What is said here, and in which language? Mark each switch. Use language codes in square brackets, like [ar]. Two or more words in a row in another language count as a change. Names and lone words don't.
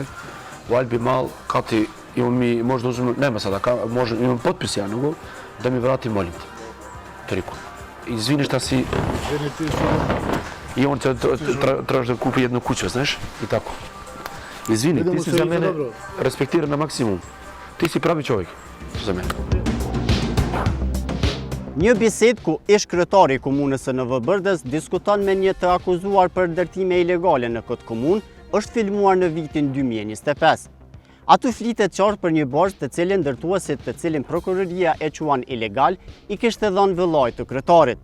[sr] U Albi mal, kati imam mi, možda uzmem, nema sada, imam potpis ja nego, da mi vrati, molim te. Toliko. Izvini šta si... Izvini ti što... I on traži da kupi jednu kuću, znaš? I tako. Izvini, ti si za mene respektiran na maksimum. Ti si pravi čovjek za mene. [sq] Një bisedë ku ish kryetari i komunës së Novobërdës diskuton me një të akuzuar për ndërtime ilegale në këtë komunë është filmuar në vitin 2025. Atu flitet qartë për një borxh të cilin ndërtuesit të cilin prokuroria e quan ilegal i kishte dhënë vëllait të kryetarit.